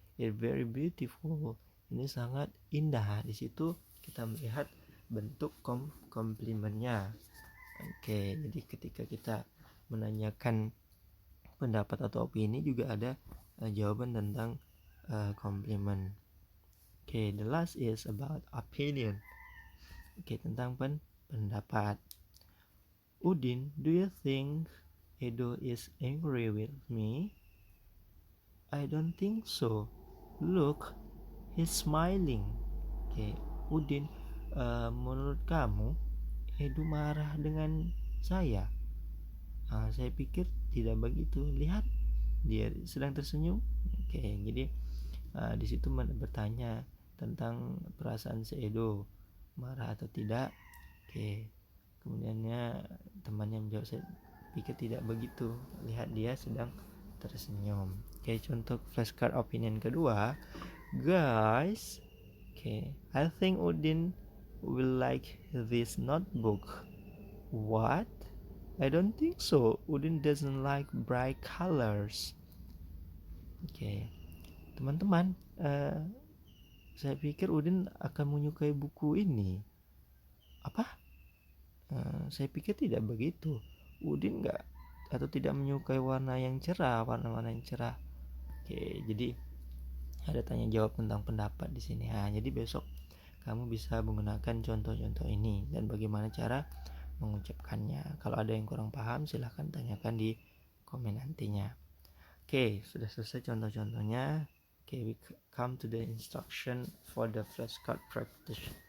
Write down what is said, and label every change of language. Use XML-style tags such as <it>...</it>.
<en>It's very beautiful.</en> <id>Ini sangat indah. Di situ kita melihat bentuk komplimennya. Jadi ketika kita menanyakan pendapat atau opini, juga ada jawaban tentang komplimen.</id> <en>The last is about opinion.</en> <id>Tentang pendapat.</id> <en>Udin, do you think Edo is angry with me? I don't think so. Look, he's smiling.</en> <id>Udin, menurut kamu Edo marah dengan saya? Saya pikir tidak begitu. Lihat, dia sedang tersenyum. Jadi di situ bertanya tentang perasaan si Edo, marah atau tidak. Kemudiannya temannya menjawab, saya pikir tidak begitu. Lihat, dia sedang tersenyum. Contoh flashcard opinion kedua, guys.</id> <en>I think Udin will like this notebook. What? I don't think so. Udin doesn't like bright colors.</en> <id>Teman-teman, saya pikir Udin akan menyukai buku ini. Apa? Saya pikir tidak begitu. Udin nggak atau tidak menyukai warna yang cerah, warna-warna yang cerah. Oke, jadi ada tanya jawab tentang pendapat di sini. Nah, jadi besok kamu bisa menggunakan contoh-contoh ini dan bagaimana cara mengucapkannya. Kalau ada yang kurang paham, silahkan tanyakan di komen nantinya. Oke, sudah selesai contoh-contohnya.</id> <en>Oke, we come to the instruction for the flashcard practice.</en>